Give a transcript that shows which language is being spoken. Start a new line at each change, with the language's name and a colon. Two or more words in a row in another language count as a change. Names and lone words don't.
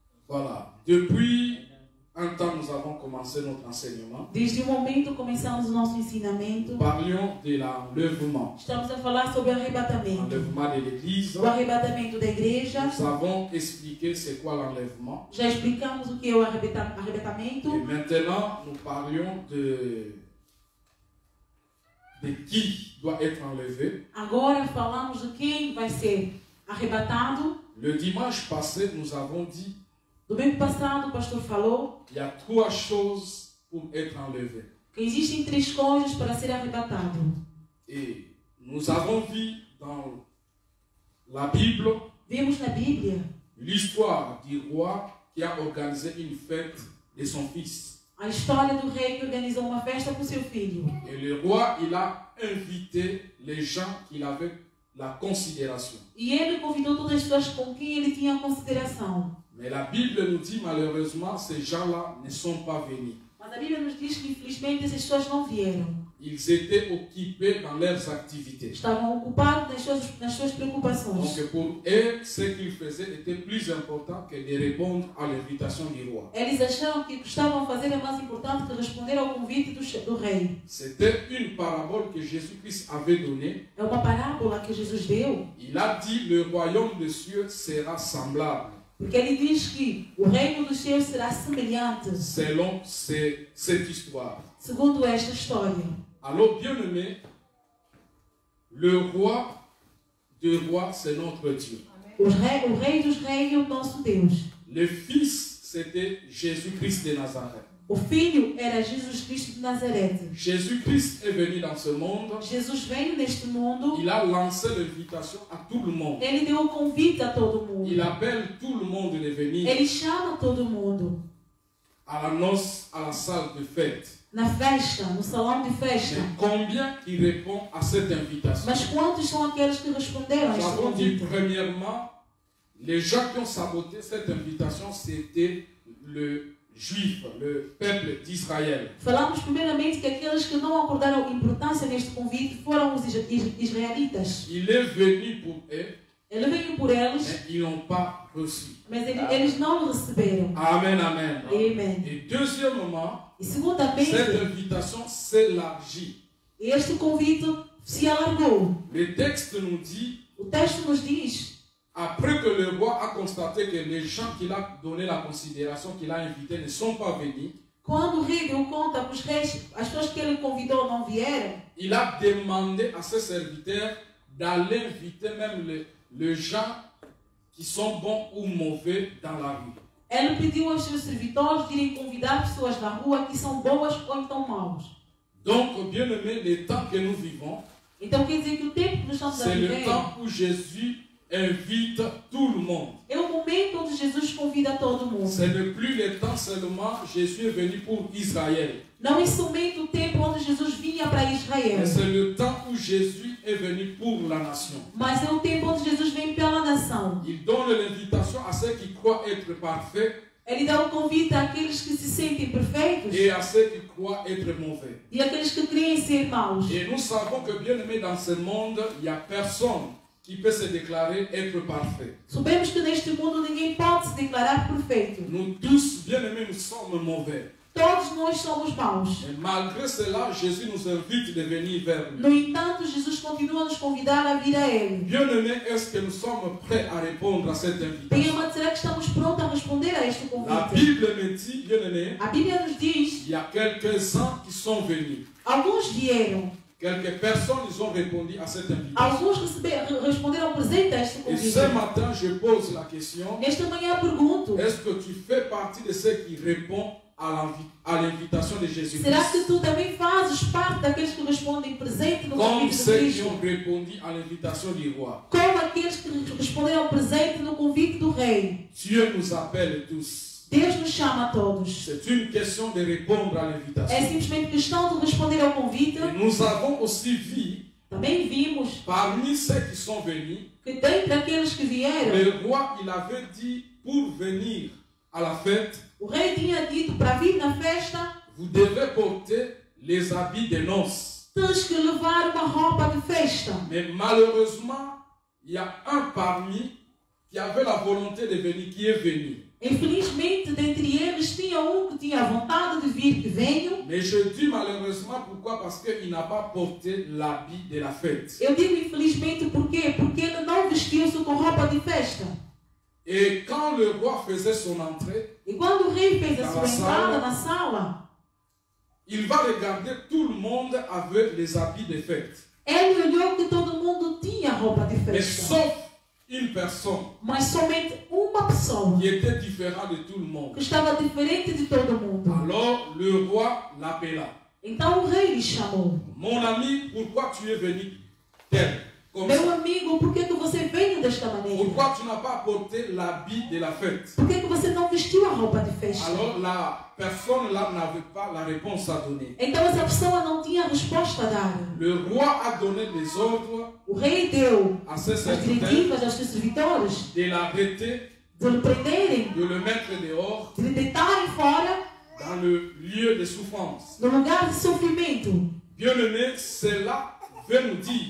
French: Voilà. Depuis un temps, nous avons commencé notre enseignement.
Portuguese: Desde o momento começamos o nosso ensinamento.
French: Nous parlions de l'enlèvement.
Portuguese: Estamos a falar sobre o arrebatamento.
French: L'enlèvement de l'Église.
Portuguese: O arrebatamento da igreja.
French: Nous avons expliqué c'est quoi l'enlèvement.
Portuguese: Já explicamos o que é o arrebatamento.
French: Et maintenant, nous parlions de qui doit être enlevé.
Portuguese: Agora falamos de quem vai ser arrebatado.
French: Le dimanche passé, nous avons dit
Portuguese: Domingo passado, o pastor falou
French: il y a 3 choses pour être enlevé.
Portuguese: que existem 3 coisas para ser arrebatado.
French: Et nous avons vu dans la Bible
Portuguese: Vemos na Bíblia
French: l'histoire du roi qui a organisé une fête de son fils.
Portuguese: a história do rei que organizou uma festa para o seu filho.
French: Et le roi, il a invité les gens qu'il avait la considération.
Portuguese: E ele convidou todas as pessoas com quem ele tinha consideração.
French: Mais la Bible nous dit malheureusement, ces gens-là ne sont pas venus.
Portuguese: Mas a Bíblia nos diz que infelizmente essas pessoas não vieram.
French: Ils étaient occupés dans leurs activités.
Portuguese: Estavam ocupados nas suas preocupações.
French: Donc pour eux, ce qu'ils faisaient était plus important que de répondre à l'invitation du roi.
Portuguese: Eles acharam que o que estavam a fazer é mais importante que responder ao convite do rei.
French: C'était une parabole que Jésus-Christ avait donnée.
Portuguese: É uma parábola que Jesus deu.
French: Il a dit, le royaume des cieux sera semblable.
Portuguese: Porque ele diz que o reino dos céus será semelhante.
French: Selon cette histoire.
Portuguese: Segundo esta história.
French: Alors, bien-aimé, le roi des rois, c'est notre Dieu.
Portuguese: O rei dos reis é o nosso Deus.
French: Le fils, c'était Jésus-Christ de Nazareth.
Portuguese: O filho era Jesus Cristo de Nazaré.
French: Jésus-Christ est venu dans ce monde.
Portuguese: Jesus veio neste mundo.
French: Il a lancé l'invitation à tout le monde.
Portuguese: Ele deu o convite a todo mundo.
French: Il appelle tout le monde de venir
Portuguese: Ele chama todo mundo.
French: à la noce, à la salle de fête.
Portuguese: Na festa, no salão de festa.
French: Mais combien qui répond à cette invitation?
Portuguese: Mas quantos são aqueles que responderam a
French: Nous
Portuguese: este
French: avons dit
Portuguese: convite?
French: premièrement, les gens qui ont saboté cette invitation, c'était le juif, le peuple d'Israël.
Portuguese: Falamos primeiramente que aqueles que não acordaram importância neste convite foram os israelitas.
French: Il est venu pour eux,
Portuguese: Ele veio por eles,
French: mais ils n'ont pas reçu.
Portuguese: mas eles não o receberam.
French: Amen, amen.
Portuguese: Amen.
French: Et deuxièmement,
Portuguese: E segundamente,
French: cette invitation s'élargit.
Portuguese: este convite se alargou.
French: Le texte nous dit,
Portuguese: O texto nos diz,
French: après que le roi a constaté que les gens qu'il a donné la considération, qu'il a invités, ne sont pas venus,
Portuguese: quando o rei deu conta que os reis, as pessoas que ele convidou não vieram,
French: il a demandé à ses serviteurs d'aller inviter même les gens qui sont bons ou mauvais dans la rue.
Portuguese: ele pediu aos seus servidores de irem convidar pessoas da rua que são boas ou então maus.
French: Donc, bien aimé, le temps que nous vivons,
Portuguese: Então quer dizer que o tempo que nós estamos a
French: c'est le
Portuguese: viver
French: temps où Jésus invite tout le monde.
Portuguese: é o momento onde Jesus convida todo mundo.
French: Ce n'est plus le temps seulement, Jésus est venu pour Israël.
Portuguese: Não é somente o tempo onde Jesus vinha para Israel,
French: Mais c'est le temps où Jésus est venu pour la nation.
Portuguese: mas é o tempo onde Jesus vem pela nação.
French: Il donne l'invitation à ceux qui croient être parfaits
Portuguese: Ele dá o convite àqueles que se sentem perfeitos
French: et à ceux qui croient être mauvais.
Portuguese: e àqueles que creem ser maus.
French: Et nous savons que bien aimé dans ce monde, il n'y a personne qui peut se déclarer être parfait.
Portuguese: Sabemos que neste mundo ninguém pode se declarar perfeito.
French: Nous tous, bien aimés, nous sommes mauvais.
Portuguese: Todos nós somos maus.
French: Et malgré cela, Jésus nous invite de venir vers lui.
Portuguese: No entanto, Jesus continua a nos convidar a vir a Ele.
French: Bien aimé, est-ce que nous sommes prêts à répondre à cette
Portuguese: Bem,
French: invitation?
Portuguese: amado, será que estamos prontos a responder a este
French: La
Portuguese: convite?
French: Bible me dit, bien aimé,
Portuguese: A Bíblia nos diz,
French: il y a quelques-uns qui sont venus.
Portuguese: alguns vieram,
French: Quelques personnes, ils ont répondu à cette invitation.
Portuguese: alguns responderam presente a este
French: Et
Portuguese: convite.
French: ce matin, je pose la question,
Portuguese: Nesta manhã pergunto,
French: est-ce que tu fais partie de ceux qui répondent à l'invitation de Jésus-Christ?
Portuguese: será que tu também fazes parte daqueles que respondem presente no
French: Comme
Portuguese: convite de
French: ceux qui
Portuguese: Cristo?
French: ont répondu à l'invitation du roi.
Portuguese: Como aqueles que responderam presente no convite do Rei.
French: Dieu nous appelle tous.
Portuguese: Deus nos chama a todos.
French: C'est une question de répondre à
Portuguese: É
French: l'invitation.
Portuguese: simplesmente questão de responder ao convite.
French: Et nous avons aussi vu,
Portuguese: Também vimos
French: parmi ceux qui sont venus,
Portuguese: que dentre aqueles que vieram,
French: le roi, il avait dit, pour venir à la fête,
Portuguese: o rei tinha dito para vir na festa,
French: vous devez porter les habits de noces.
Portuguese: tens que levar uma roupa de festa.
French: Mais malheureusement, il y a un parmi qui avait la volonté de venir, qui est venu.
Portuguese: Infelizmente, dentre eles, tinha que tinha a vontade de vir, que veio.
French: Mais je dis malheureusement, pourquoi? Parce qu'il n'a pas porté l'habit de la fête.
Portuguese: Eu digo infelizmente por quê? Porque ele não vestiu-se com roupa de festa.
French: Et quand le roi faisait son entrée,
Portuguese: E quando o rei fez a
French: Dans
Portuguese: sua
French: la
Portuguese: entrada sala, na sala,
French: il va regarder tout le monde avec les habits de fête.
Portuguese: ele olhou que todo mundo tinha roupa de
French: Mais
Portuguese: festa.
French: sauf une personne
Portuguese: Mas somente uma pessoa
French: qui était différente de tout le monde.
Portuguese: que estava diferente de todo mundo.
French: Alors le roi l'appela.
Portuguese: Então o rei lhe chamou.
French: Mon ami, pourquoi tu es venu tel? Comme
Portuguese: Meu
French: ça.
Portuguese: amigo, por que você veio desta maneira?
French: Pourquoi tu n'as pas porté l'habit de la fête?
Portuguese: Por que você não vestiu a roupa de festa?
French: Alors la personne là n'avait pas la réponse à donner.
Portuguese: Então essa pessoa não tinha resposta a dar.
French: Le roi a donné des ordres
Portuguese: O rei deu
French: à ses
Portuguese: as
French: serviteurs
Portuguese: diretivas aos seus servitores
French: de l'arrêter,
Portuguese: de lhe prenderem,
French: de le mettre dehors
Portuguese: de lhe deitarem fora
French: dans le lieu de souffrance.
Portuguese: no lugar de sofrimento.
French: Bien-aimé, cela veut nous dire,